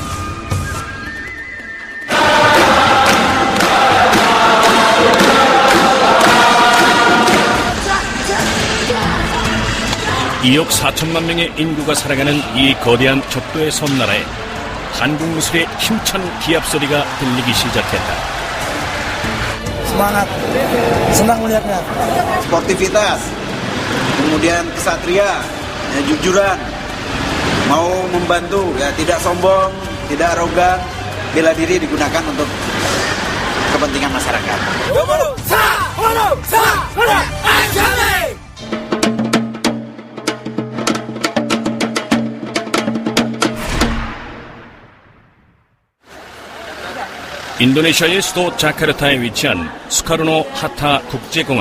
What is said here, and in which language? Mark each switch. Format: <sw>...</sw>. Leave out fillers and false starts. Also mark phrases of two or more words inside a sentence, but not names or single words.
<ko>(2억 4천만) 명의 인구가 살아가는 이 거대한 적도의 섬나라에 한국 무술의 힘찬 기합 소리가 들리기 시작했다.</ko> <id>Semangat, senang melihatnya. Sportivitas, kemudian kesatria, jujuran, mau membantu, tidak sombong, tidak arogan, bela diri digunakan untuk kepentingan masyarakat.</id> <ko>인도네시아의 수도 자카르타에 위치한 수카르노 하타 국제공항.</ko>